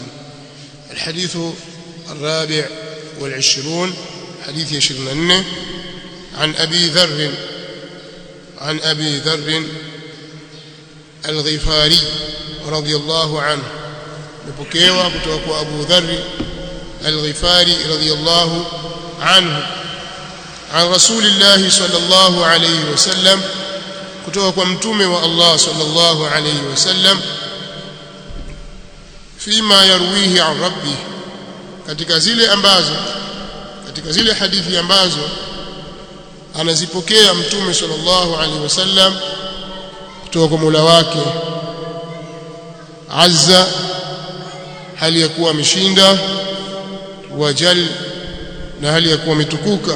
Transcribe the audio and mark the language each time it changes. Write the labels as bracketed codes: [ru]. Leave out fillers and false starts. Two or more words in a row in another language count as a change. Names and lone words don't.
[ar] الحديث 24 حديث 24 عن أبي ذر الغفاري رضي الله عنه نبكيوا kutoka أبو ذر الغفاري رضي الله عنه عن رسول الله صلى الله عليه وسلم [sw] kutoka kwa mtume wa Allah [ar] صلى الله عليه وسلم فيما يرويه عن ربه [sw] katika zile hadithi ambazo anazipokea mtume [ar] صلى الله عليه وسلم [sw] kutoka kwa Mola wake azza hali ya kuwa ameshinda wajal na hali ya kuwa ametukuka.